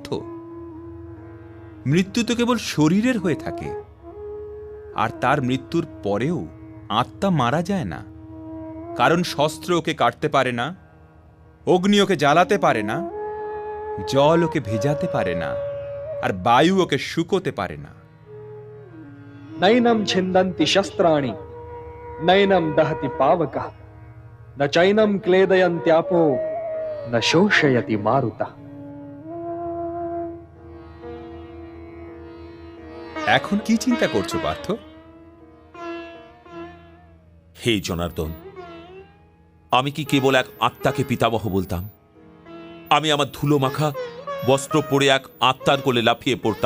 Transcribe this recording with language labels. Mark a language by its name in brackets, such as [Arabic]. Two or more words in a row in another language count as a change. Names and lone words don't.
[Bangla] মৃত্যু তো কেবল শরীরের হয়ে থাকে, আর তার মৃত্যুর পরেও আত্মা মারা যায় না। কারণ শস্ত্র ওকে কাটতে পারে না, অগ্নি ওকে জ্বালাতে পারে না, জল ওকে ভেজাতে পারে না, আর বায়ু ওকে শুকোতে পারে না। [Sanskrit] नैनं छिन्दन्ति शस्त्राणि नैनं दहति पावकः न चैनं क्लेदयन्त्यापो न शोषयति मारुतः। [Bangla] এখন কি চিন্তা করছো পার্থ? হে জনার্দন, আমি কি কেবল এক আত্মাকে পিতামহ বলতাম? আমি আমার ধুলো মাখা বস্ত্র পরে এক আত্মার কোলে লাফিয়ে পড়তাম।